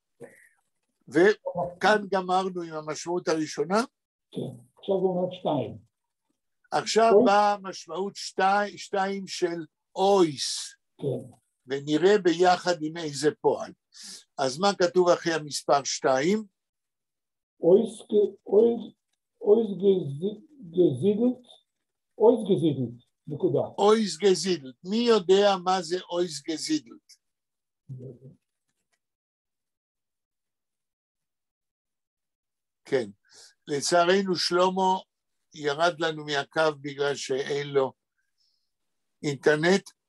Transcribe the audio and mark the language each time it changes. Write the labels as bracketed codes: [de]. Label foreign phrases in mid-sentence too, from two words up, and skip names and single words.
[he] וכאן גמרנו עם המשמעות הראשונה. כן, עכשיו הוא אומר 2. עכשיו באה משמעות 2 של אויס. כן. ונראה ביחד עם איזה פועל. אז מה כתוב אחרי המספר 2? [yi] אויס גזידלט, נקודה. אויס גזידלט. [he] מי יודע מה זה [yi] אויס גזידלט? [he] כן. לצערנו שלמה ירד לנו מהקו בגלל שאין לו אינטרנט.